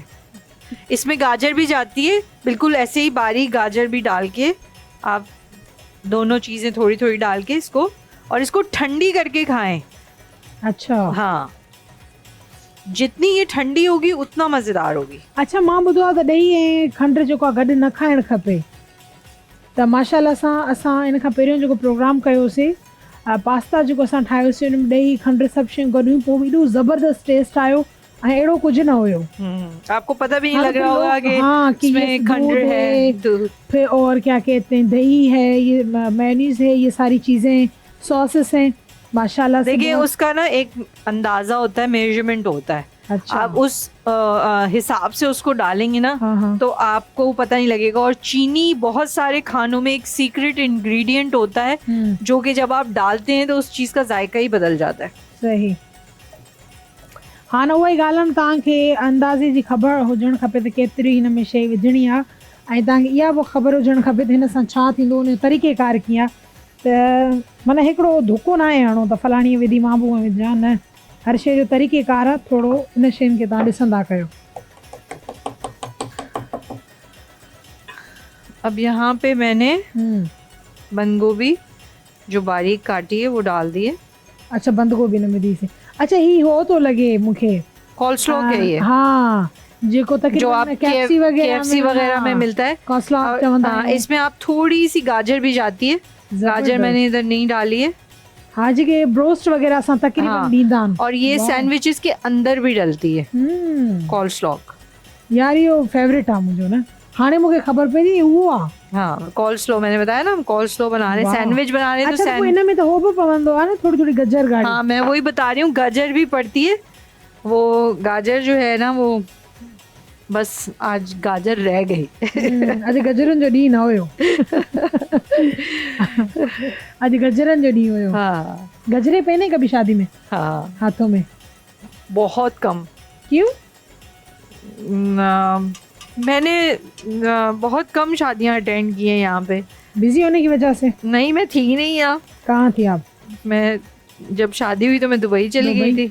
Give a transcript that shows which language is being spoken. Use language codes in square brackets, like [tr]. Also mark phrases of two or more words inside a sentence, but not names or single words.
[ur] اس میں گاجر بھی جاتی ہے، بالکل ایسے ہی باریک گاجر بھی ڈال کے آپ دونوں چیزیں تھوڑی تھوڑی ڈال کے اس کو، اور اس کو ٹھنڈی کر کے کھائیں. اچھا, ہاں، جتنی یہ ٹھنڈی ہوگی اتنا مزیدار ہوگی. اچھا, [sd] मां ॿुधो आहे त ॾही ऐं खंड जेको आहे गॾु न खाइणु खपे। त माशाल्लाह सां असां इन खां पहिरियों जेको प्रोग्राम कयोसीं, पास्ता जेको असां ठाहियोसीं, उन में ॾही खंड सभु शयूं गॾु, पोइ एॾो ज़बरदस्त टेस्ट आयो ऐं अहिड़ो कुझु न हुयो। [ur] آپ کو پتا بھی نہیں لگ رہا ہوگا کہ ہاں، کہ اس میں کھنڈ ہے، دودھ, پھر اور کیا کہتے ہیں، دہی ہے، یہ میونیز ہے، یہ ساری چیزیں، ساسز ہیں. ماشاءاللہ سے دیکھیے اس کا نا ایک اندازہ ہوتا ہے، میژرمنٹ ہوتا ہے. اچھا, آپ اس حساب سے اس کو ڈالیں گے نا. ہاں. تو آپ کو پتا نہیں لگے گا. اور چینی بہت سارے کھانوں میں ایک [en] secret ingredient [ur] ہوتا ہے جو کہ جب آپ ڈالتے ہیں تو اس چیز کا ذائقہ ہی بدل جاتا ہے. صحیح. ہاں, [sd] न उहा ई ॻाल्हि तव्हांखे अंदाज़े जी ख़बर हुजणु खपे त केतिरी हिन में शइ विझणी आहे, ऐं तव्हांखे इहा बि ख़बर हुजणु खपे त हिन सां छा थींदो, उन जो तरीक़ेकार कीअं आहे। त माना हिकिड़ो धोखो न आहे हणो त फलाणी विधी मां बि विझां, न, हर शइ जो तरीक़ेकार आहे। थोरो इन शयुनि खे तव्हां ॾिसंदा कयो। [ur] اب یہاں پے میں نے بند گوبھی جو باریک کاٹی ہے وہ ڈال دی ہے. [sd] अच्छा, [ur] بند گوبھی [sd] न विधी से। अच्छा, ही हो तो लगे मूंखे [ur] کولسلاک ہے یہ. [sd] हाँ, जेको [ur] جو آپ KFC وغیرہ میں ملتا ہے, [sd] कॉल्सलॉक चवंदा हैं। [ur] اس میں آپ تھوڑی سی گاجر بھی جاتی ہے۔ گاجر میں نے ادھر نہیں ڈالی ہے. ہاں, [sd] जेके ब्रोस्ट वगैरह असां तकरीबन ॾींदा आहिनि। [ur] اور یہ سینڈوچز کے اندر بھی ڈلتی ہے کولسلاک. [sd] यार इहो फेवरेट आहे मुंहिंजो न। हाणे मूंखे ख़बर पई उहो आहे। [ur] ہاں، کولسلا میں نے بتایا نا، ہم کولسلا بنا رہے ہیں، سینڈوچ بنا رہے ہیں. [sd] अच्छा, तो इन में तो हो भी पवंदो आहे न, [ur] تھوڑی تھوڑی گجر گاڑی. ہاں، میں وہی بتا رہی ہوں، گاجر بھی پڑتی ہے وہ گاجر جو ہے نا، وہ بس آج گاجر رہ گئی. [sd] अॼु गजरुनि जो ॾींहुं न हुयो। अॼु गजरनि जो ॾींहुं हुयो। [ur] ہاں گجرے پہنے کبھی شادی میں ہاں, ہاتھوں میں? بہت کم. کیوں? میں نے بہت کم شادیاں اٹینڈ کی ہیں یہاں پے. بزی ہونے کی وجہ سے? نہیں، میں تھی نہیں یہاں. کہاں تھی آپ? میں جب شادی ہوئی تو میں دبئی چلی گئی تھی.